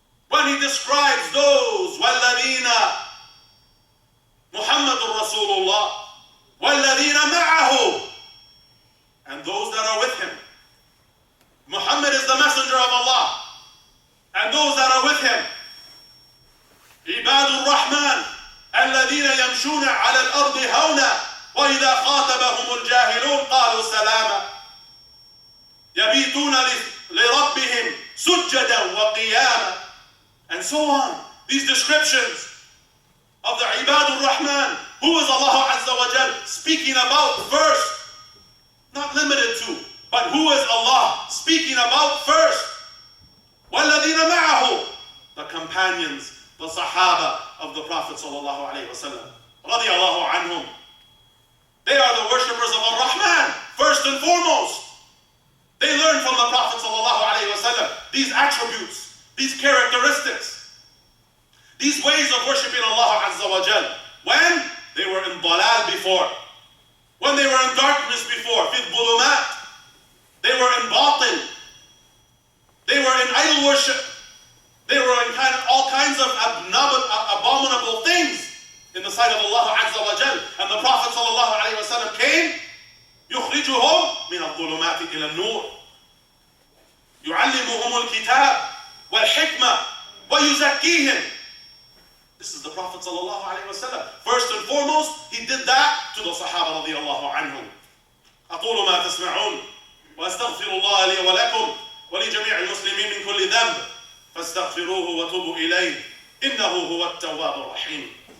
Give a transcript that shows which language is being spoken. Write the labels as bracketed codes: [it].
[en] when He describes those [ar] وَالَّذِينَ Muhammadur Rasulullah وَالَّذِينَ مَعَهُ, [en] and those that are with Him. Muhammad is the messenger of Allah, and those that are with Him. [ar] عباد الرحمن الذين يمشون على الأرض هونا وإذا خاطبهم الجاهلون قالوا سلاما يبيتون لربهم سجدا وقياما, [en] and so on. These descriptions of the عباد الرحمن, who is Allah Azza wa Jal speaking about first, not limited to, but who is Allah speaking about first? [ar] وَالَّذِينَ مَعَهُ, [en] the companions, the Sahaba of the Prophet sallallahu alaihi wasallam, radiyallahu anhum. They are the worshippers of Ar-Rahman, first and foremost. They learned from the Prophet sallallahu alaihi wasallam these attributes, these characteristics, these ways of worshiping Allah Azza wa Jal. When they were in dalal before, when they were in darkness before, fi dhulumat, they were in batil, they were in idol worship, they were in all kinds of abominable things in the sight of Allah Azza wa Jal. And the Prophet sallallahu alaihi wasallam came, [ar] يخرجهم من الظلمات إلى النور, يعلمهم الكتاب والحكمة ويزكيهم. [en] This is the Prophet sallallahu alaihi wasallam. First and foremost, he did that to the Sahaba radiyallahu anhum. [ar] أقول ما تسمعون وأستغفر الله لي ولكم ولجميع المسلمين من كل ذنب فاستغفروه وتوبوا إليه إنه هو التواب الرحيم.